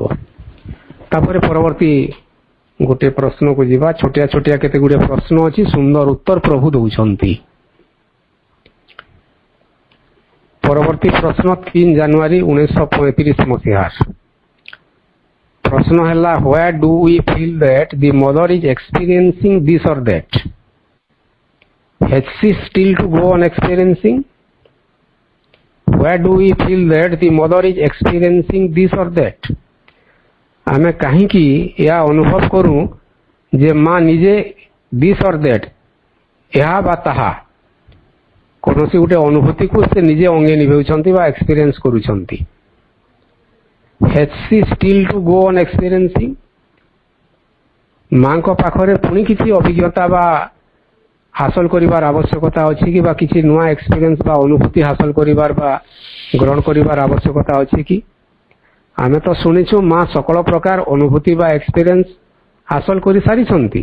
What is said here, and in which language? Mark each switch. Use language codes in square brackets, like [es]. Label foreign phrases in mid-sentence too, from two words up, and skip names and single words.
[or] ତାପରେ ପରବର୍ତ୍ତୀ ଗୋଟେ ପ୍ରଶ୍ନକୁ ଯିବା। ଛୋଟିଆ ଛୋଟିଆ କେତେ ଗୁଡ଼ିଏ ପ୍ରଶ୍ନ ଅଛି, ସୁନ୍ଦର ଉତ୍ତର ପ୍ରଭୁ ଦେଉଛନ୍ତି। ପରବର୍ତ୍ତୀ ପ୍ରଶ୍ନ 3 ଜାନୁଆରୀ 1935 ମସିହାର। ପ୍ରଶ୍ନ ହେଲା, [en] where do we feel that the mother is experiencing this or that? Has she still to go on experiencing? Where do we feel that the mother is experiencing this or that? [or] ଆମେ କାହିଁକି ଏହା ଅନୁଭବ କରୁ ଯେ ମା ନିଜେ [en] this or that, [or] ଏହା ବା ତାହା, କୌଣସି ଗୋଟେ ଅନୁଭୂତିକୁ ସେ ନିଜେ ଅଙ୍ଗେ ନିଭେଉଛନ୍ତି ବା ଏକ୍ସପିରିଏନ୍ସ କରୁଛନ୍ତି। [en] Has she still to go on experiencing? [or] ମାଙ୍କ ପାଖରେ ପୁଣି କିଛି ଅଭିଜ୍ଞତା ବା ହାସଲ କରିବାର ଆବଶ୍ୟକତା ଅଛି କି, ବା କିଛି ନୂଆ ଏକ୍ସପିରିଏନ୍ସ ବା ଅନୁଭୂତି ହାସଲ କରିବାର ବା ଗ୍ରହଣ କରିବାର ଆବଶ୍ୟକତା ଅଛି କି? ଆମେ ତ ଶୁଣିଛୁ ମା ସକଳ ପ୍ରକାର ଅନୁଭୂତି ବା ଏକ୍ସପିରିଏନ୍ସ ହାସଲ କରିସାରିଛନ୍ତି।